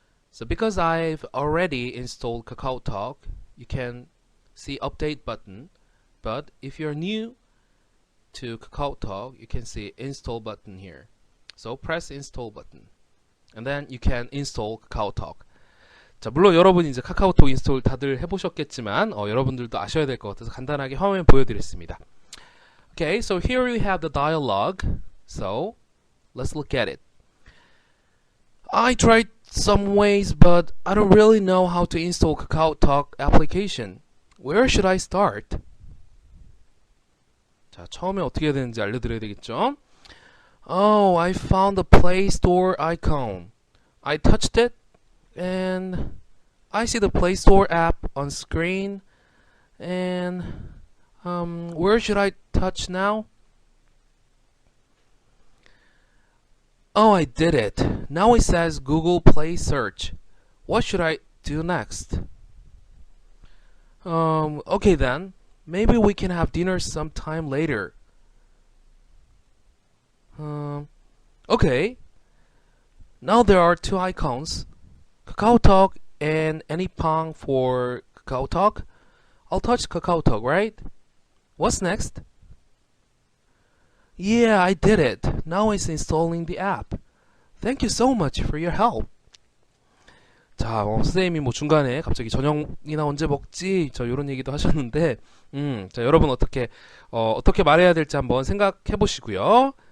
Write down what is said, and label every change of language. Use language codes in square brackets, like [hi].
[en] So because I've already installed KakaoTalk, you can see update button. But if you're new to KakaoTalk, you can see install button here. So press install button. And then you can install KakaoTalk. [ko] 자, 물론 여러분 이제 카카오톡 인스톨 다들 해보셨겠지만 여러분들도 아셔야 될 것 같아서 간단하게 화면 보여드렸습니다. [en] Okay, so here we have the dialogue. So let's look at it. I tried some ways, but I don't really know how to install KakaoTalk application. Where should I start? [ko] 자, 처음에 어떻게 해야 되는지 알려드려야 되겠죠? [en] Oh, I found the Play Store icon. I touched it, and I see the Play Store app on screen. And where should I touch now? Oh, I did it. Now it says Google Play Search. What should I do next? Okay then. Maybe we can have dinner sometime later. Okay. Now there are two icons, KakaoTalk and Anypong for KakaoTalk. I'll touch KakaoTalk, right? What's next? Yeah, I did it. Now it's installing the app. Thank you so much for your help. [ko] 자, 선생님이 뭐 중간에 갑자기 저녁이나 언제 먹지? 저 이런 얘기도 하셨는데, 자, 여러분 어떻게 말해야 될지 한번 생각해 보시고요.